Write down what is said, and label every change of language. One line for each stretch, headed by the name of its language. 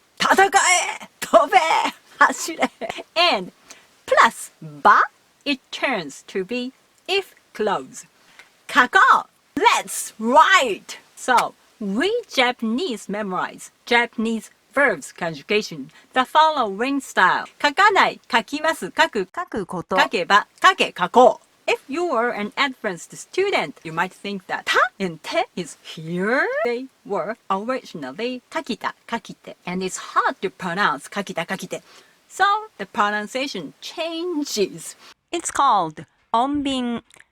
Japanese: 戦え!飛べ!走れ!
English: And plus ba, it turns to be if clause.
Japanese: 書こう!
English: Let's write! So, we Japanese memorize Japanese verbs conjugation the following style.
Japanese: 書かない、書きます、書く、書くこと、書けば、書け、書こう.
English: If you are an advanced student, you might think that ta and te is here. They were originally kakita, kakite, and it's hard to pronounce kakita, kakite. So the pronunciation changes. It's called onbin.